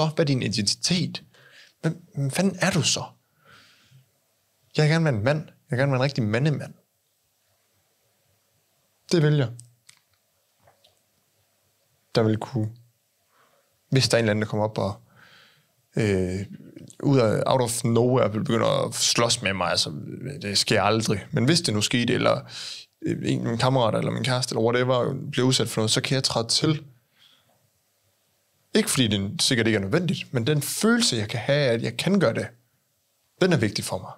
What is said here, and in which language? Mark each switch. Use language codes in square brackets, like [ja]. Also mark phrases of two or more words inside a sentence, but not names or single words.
[da] Hvad er din identitet? Hvem fanden er du så? Jeg vil gerne være en mand. Jeg vil gerne være en rigtig mandemand. Det vil jeg. Der vil kunne, hvis der er en eller anden, der kommer op og ud af [en] out of nowhere [da] vil begynde at slås med mig, altså det sker aldrig. Men hvis det nu skete, eller min kammerat eller min kæreste, eller whatever, bliver udsat for noget, så kan jeg træde til. Ikke fordi det sikkert ikke er nødvendigt, men den følelse, jeg kan have, at jeg kan gøre det, den er vigtig for mig.